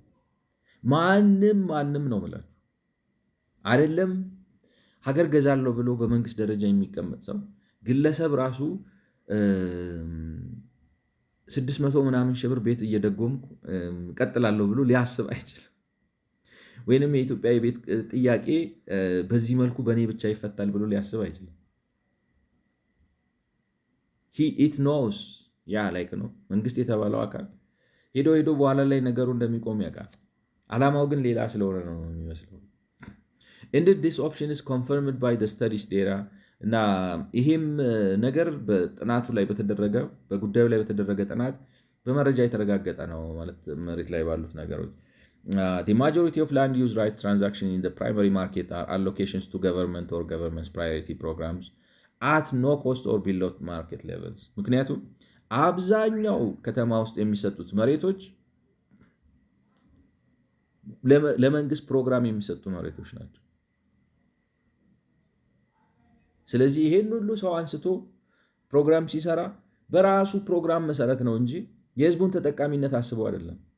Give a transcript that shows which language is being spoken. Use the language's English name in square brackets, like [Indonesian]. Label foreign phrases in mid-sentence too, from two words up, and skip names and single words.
[Amharic] ማንም ነው የምላችሁ አይደለም። ሀገር ገዛለሁ ብሎ በመንግስት ደረጃ የሚቀመጥ ሰው ግለሰብ ራሱ 600 ምናምን ሺህ ብር ቤት እየደጎምኩ ቀጥላለሁ ብሎ ሊያስብ አይችልም። ወይንም የኢትዮጵያ የቤት ጥያቄ በዚህ መልኩ በእኔ ብቻ ይፈታል ብሎ ሊያስብ አይችልም። [English] it knows ya like [Amharic] ነው መንግስት የተባለው አካል ሄዶ በኋላ ላይ ነገሩ እንደሚቆም ያውቃል። ዓላማው ግን ሌላ ስለሆነ ነው [English] የሚመስለው። Indeed, this option is confirmed by the studies data [Amharic] እና ይሄም ነገር በጥናቱ ላይ በጉዳዩ ላይ በተደረገ ጥናት በመረጃ የተረጋገጠ ነው ማለት መሬት ላይ ባሉት ነገሮች [English] the majority of land use rights transactions in the primary market are allocations to government or government's priority programs at no cost or below market levels። [Amharic] ምክንያቱም አብዛኛው ከተማ ውስጥ የሚሰጡት መሬቶች ለመንግስት ፕሮግራም የሚሰጡ መሬቶች ናቸው። ስለዚህ ይሄን ሁሉ ሰው አንስቶ ፕሮግራም ሲሰራ በራሱ ፕሮግራም መሰረት ነው እንጂ የህዝቡን ተጠቃሚነት አስበው አይደለም።